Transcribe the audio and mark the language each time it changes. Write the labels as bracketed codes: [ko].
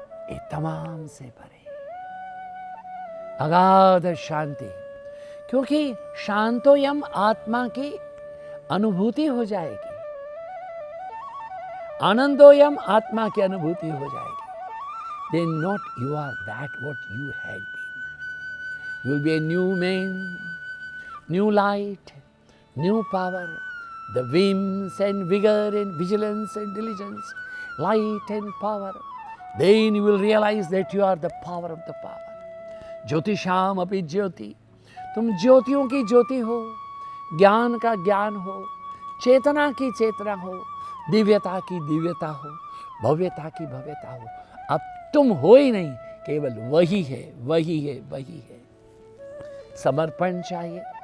[hi] ये तमाम से परे अगाध शांति, क्योंकि शांतोयम आत्मा की अनुभूति हो जाएगी। आनंदोयम आत्मा की अनुभूति हो जाएगी। [en] Then not you are that what you had been. You will be a new man, new light, new power, the whims and vigor and vigilance and diligence, light and power. Then you will realize that you are the power of the power. [sa] ज्योतिषाम अपि ज्योति, [hi] तुम ज्योतियों की ज्योति हो, ज्ञान का ज्ञान हो, चेतना की चेतना हो, दिव्यता की दिव्यता हो, भव्यता की भव्यता हो। अब तुम हो ही नहीं, केवल वही है, वही है, वही है। समर्पण चाहिए।